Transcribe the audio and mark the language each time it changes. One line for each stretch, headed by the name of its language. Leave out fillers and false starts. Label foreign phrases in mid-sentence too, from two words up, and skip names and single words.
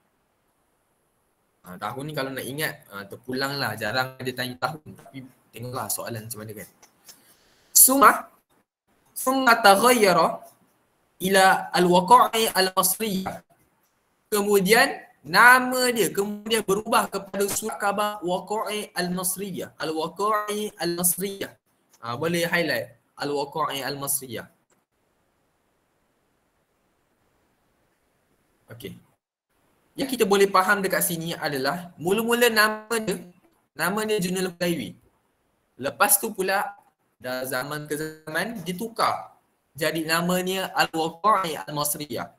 Malay: Tahun ni kalau nak ingat terpulang lah, jarang ada tanya tahun, tapi tengoklah soalan macam mana kan.
Arabic: ثم تغير إلى الوقائع المصرية.
Malay: Kemudian nama dia kemudian berubah kepada surat khabar waqa'i al-masriyah. Al-waqa'i al-masriyah. Boleh highlight al-waqa'i al-masriyah. Okey. Yang kita boleh faham dekat sini adalah mula-mula nama dia Jannal Hudaybi. Lepas tu pula dah zaman ke zaman ditukar jadi namanya Al-Waqa'i Al-Masriyah.